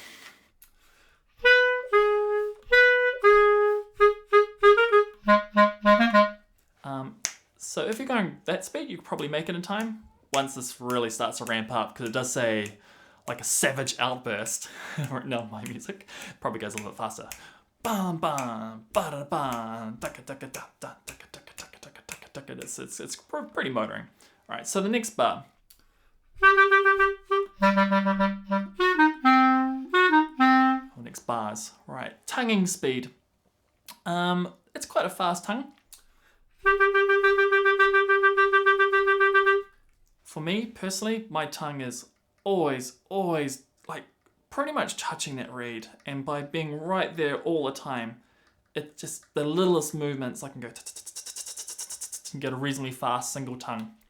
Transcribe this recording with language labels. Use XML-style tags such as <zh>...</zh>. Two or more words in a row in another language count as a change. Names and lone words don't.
<en>So if you're going that speed, you could probably make it in time once this really starts to ramp up, because it does say like a savage outburst. No, my music probably goes a little bit faster. Bam bam ba da bam da da da da da da da. It's pretty motoring. All right, so the next bar. The next bars, right? Tonguing speed. It's quite a fast tongue. For me personally, my tongue is always like pretty much touching that reed, and by being right there all the time, it just the littlest movements I can go and get a reasonably fast single tongue.</en>